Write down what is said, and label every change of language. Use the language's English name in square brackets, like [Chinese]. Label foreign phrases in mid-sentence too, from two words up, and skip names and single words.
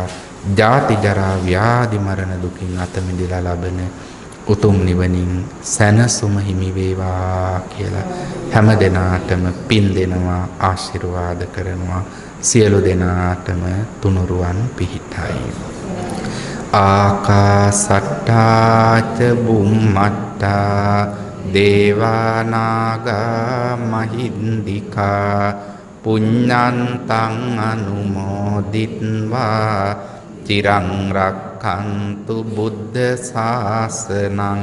[Sinhala] ජාති ජරා ව්‍යාධි මරණ දුකින් අත මිදලා ලබන උතුම් නිවනින් සැනසුම හිමි වේවා කියලා හැම දෙනාටම පින් දෙනවා ආශිර්වාද කරනවා. සියලු දෙනාටම තුනුරුවන් පිහිටයි. [Pali] ආකාසට්ටා ච බුම්මට්ටා දේවා නාග මහින්దికා පුඤ්ඤන්තං අනුමෝදිත්වා චිරං රක්ඛන්තු බුද්ධ ශාසනං.